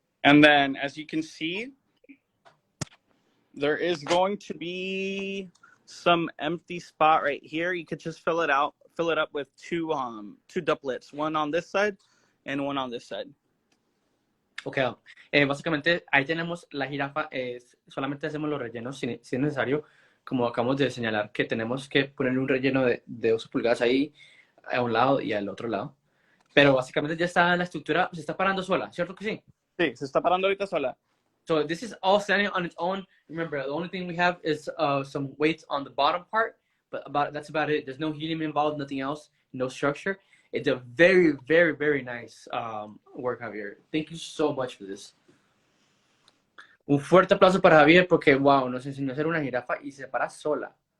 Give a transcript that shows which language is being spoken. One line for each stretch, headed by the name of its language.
English: And then, as you can see, there is going to be some empty spot right here. You could just fill it up with two doublets, one on this side and one on this side. Okay.
Spanish: Básicamente ahí tenemos la jirafa. Solamente hacemos los rellenos si es necesario. Como acabamos de señalar, que tenemos que poner un relleno de 12 pulgadas ahí a un lado y al otro lado. Pero básicamente ya está la estructura, se está parando sola, ¿cierto que sí? Sí, se está parando ahorita sola.
English: So this is all standing on its own. Remember, the only thing we have is some weights on the bottom part, but that's about it. There's no helium involved, nothing else, no structure. It's a very, very, very nice work, Javier. Thank you so much for this.
Spanish: Un fuerte aplauso para Javier porque, wow, nos enseñó a hacer una jirafa y se para sola.